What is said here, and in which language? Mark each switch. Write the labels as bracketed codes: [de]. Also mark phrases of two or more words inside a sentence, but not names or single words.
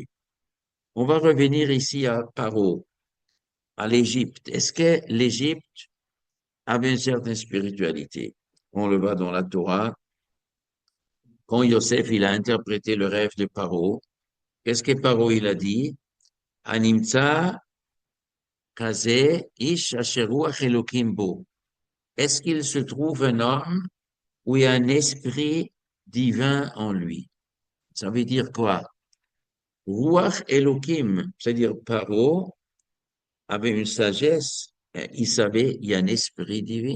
[fr] On va revenir ici à Paro, à l'Égypte. Est-ce que l'Égypte avait une certaine spiritualité? On le voit dans la Torah. Quand Yosef, il a interprété le rêve de Paro, qu'est-ce que Paro, il a dit? [he] הנמצא כזה איש אשר רוח אלהים בו. [fr] Est-ce qu'il se trouve un homme où il y a un esprit divin en lui? Ça veut dire quoi? [he] רוח אלהים, [fr] c'est-à-dire Paro avait une sagesse, il savait il y a un esprit divin.